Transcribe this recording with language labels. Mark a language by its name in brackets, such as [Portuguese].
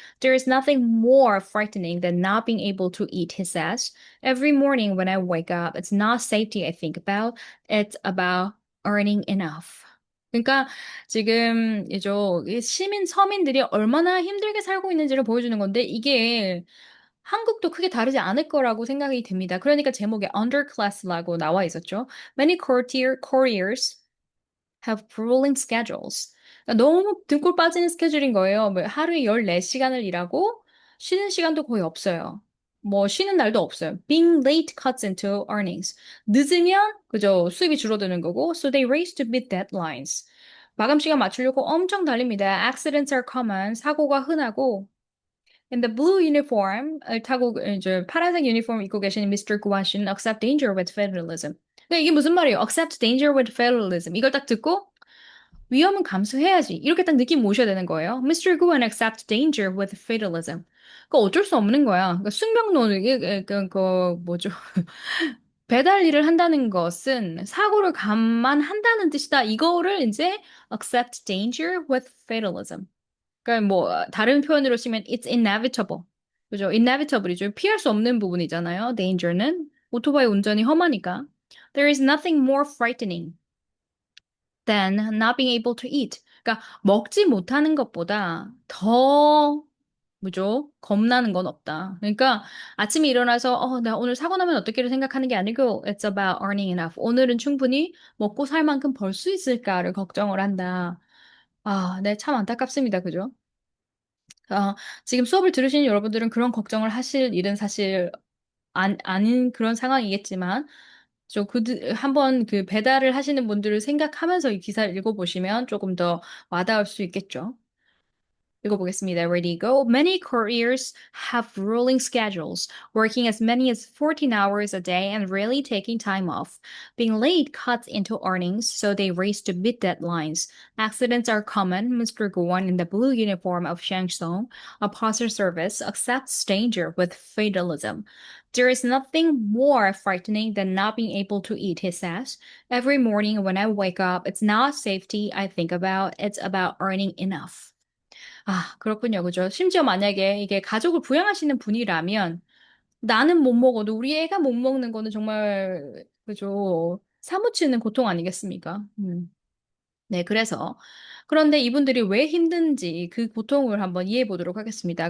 [English] There is nothing more frightening than not being able to eat, he says. Every morning when I wake up, it's not safety I think about, it's about earning enough. [Korean] 그러니까 지금 이 시민 서민들이 얼마나 힘들게 살고 있는지를 보여주는 건데 이게 한국도 크게 다르지 않을 거라고 생각이 됩니다. 그러니까 제목에 underclass라고 나와 있었죠. [English] Many couriers have grueling schedules. [Korean] 그러니까 너무 등골 빠지는 스케줄인 거예요. 뭐 하루에 14시간을 일하고 쉬는 시간도 거의 없어요. 뭐 쉬는 날도 없어요. [English] Being late cuts into earnings. [Korean] 늦으면 그죠 수입이 줄어드는 거고. [English] So they race to beat deadlines. [Korean] 마감 시간 맞추려고 엄청 달립니다. [English] Accidents are common. [Korean] 사고가 흔하고. [English] In the blue uniform [Korean] 을 타고 이제 파란색 유니폼 입고 계신 Mr. 구한 씨는 [English] accept danger with federalism. [Korean] 근데 이게 무슨 말이에요? [English] accept danger with federalism. [Korean] 이걸 딱 듣고 위험은 감수해야지. 이렇게 딱 느낌 모셔야 되는 거예요. [English] Mr. Guan accepts danger with fatalism. [Korean] 그 어쩔 수 없는 거야. 그러니까 숙명론 이게 그 뭐죠? 배달 일을 한다는 것은 사고를 감안한다는 뜻이다. 이거를 이제 [English] accept danger with fatalism. [Korean] 그러니까 뭐 다른 표현으로 쓰면 [English] it's inevitable. [Korean] 그죠? inevitable이죠. 피할 수 없는 부분이잖아요. danger는 오토바이 운전이 험하니까. [English] There is nothing more frightening than not being able to eat. [Korean] 그러니까 먹지 못하는 것보다 더 뭐죠? 겁나는 건 없다. 그러니까 아침에 일어나서 나 오늘 사고 나면 어떻게를 생각하는 게 아니고 [English] it's about earning enough. [Korean] 오늘은 충분히 먹고 살 만큼 벌 수 있을까를 걱정을 한다. 아, 네, 참 안타깝습니다. 그죠? 아, 지금 수업을 들으시는 여러분들은 그런 걱정을 하실 일은 사실 아닌 그런 상황이겠지만 한번 그 배달을 하시는 분들을 생각하면서 이 기사를 읽어보시면 조금 더 와닿을 수 있겠죠. 읽어보겠습니다. [English] Ready, go. Many couriers have rolling schedules, working as many as 14 hours a day and rarely taking time off. Being late cuts into earnings, so they race to beat deadlines. Accidents are common. Mr. Guan in the blue uniform of Shangtsong, a parcel service, accepts danger with fatalism. There is nothing more frightening than not being able to eat, he says. Every morning when I wake up, it's not safety I think about, it's about earning enough. [Korean] 아, 그렇군요. 그죠? 심지어 만약에 이게 가족을 부양하시는 분이라면 나는 못 먹어도 우리 애가 못 먹는 거는 정말, 그죠? 사무치는 고통 아니겠습니까? 네, 그런데 이분들이 왜 힘든지 그 고통을 한번 이해해 보도록 하겠습니다.